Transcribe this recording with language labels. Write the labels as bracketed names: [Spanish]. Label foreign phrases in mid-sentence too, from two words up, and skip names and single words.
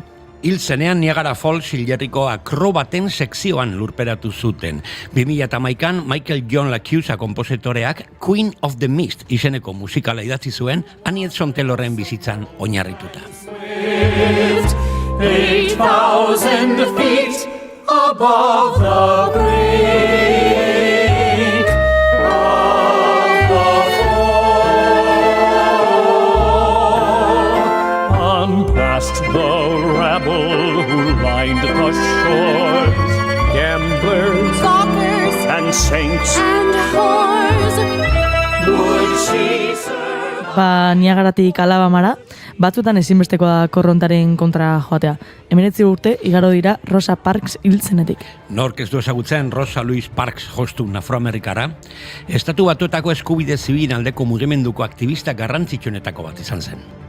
[Basque] Hil zenean Niagara Falls hilerriko akrobaten sekzioan lurperatu zuten. 2011an Michael John LaChiusa konpositoreak Queen of the Mist izeneko musikala idatzi zuen Annie Edson Taylorren bizitzan oinarrituta. [English] 8,000 feet above the brink of the fall, and past the rabble who lined the shores, gamblers, gawkers, and saints, and whores. would she serve? [Basque] Ba, Niagaratik Alabamara, batzuetan ezinbestekoa da korrontaren kontra joatea. 19 urte igaro dira Rosa Parks hil zenetik. Nork ez du ezagutzen Rosa Louise Parks jostun afroamerikara, Estatu Batuetako eskubide zibilen aldeko mugimenduko aktivista garrantzitsuenetako bat izan zen.